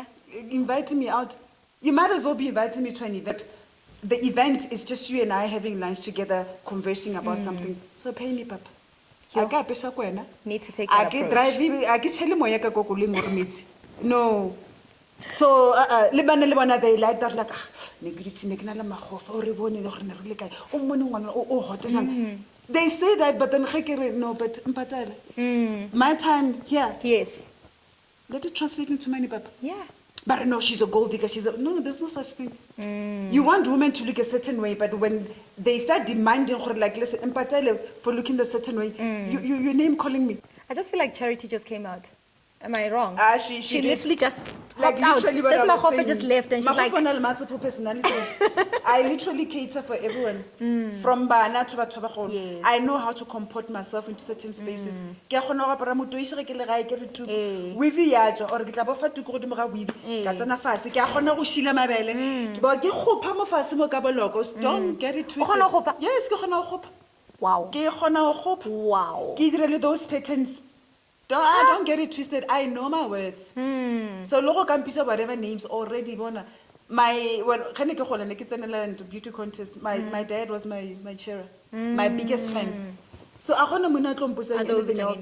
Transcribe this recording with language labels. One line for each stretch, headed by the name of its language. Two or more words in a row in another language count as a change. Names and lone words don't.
English: Inviting me out. You might as well be inviting me to an event. The event is just you and I having lunch together, conversing about something. So pay me, papa. Need to take that approach. No. So
Tswana: le bana
English: they like that, like they say that, but then no, but my time here, Yes. let it translate into money, Papa. Yeah. But no, she's a gold digger. No, there's no such thing. You want women to look a certain way, but when they start demanding, like, listen, for looking a certain way, you name calling me. I just feel like Charity just came out. Am I wrong? She literally just like hopped out. literally This what I was Makgofe saying. just left and she's like, Makgofe has multiple personalities. I literally cater for everyone. From bana to batho. Yes. I know how to comport myself into certain spaces.
Tswana: Ke a kgona go apara motoišere ke le gae ke re tu. Weave ya tswa or ke tla bofa tuku go dimo ga weave. Ka tsena fase ke a kgona go shila mabele. Ke ba ke kgopa mo fase mo ka boloko.
English: Don't get it twisted.
Tswana: kgona go kgopa? Yes, ke kgona go kgopa.
English: wow.
Tswana: Ke kgona go kgopa. Wow. Ke direle
English: those patterns. Don't get it twisted. I know my worth. So
Tswana: logo campisa
English: whatever names already bona. My beauty contest. My dad was my cheerer, my biggest fan. So I want to anything else.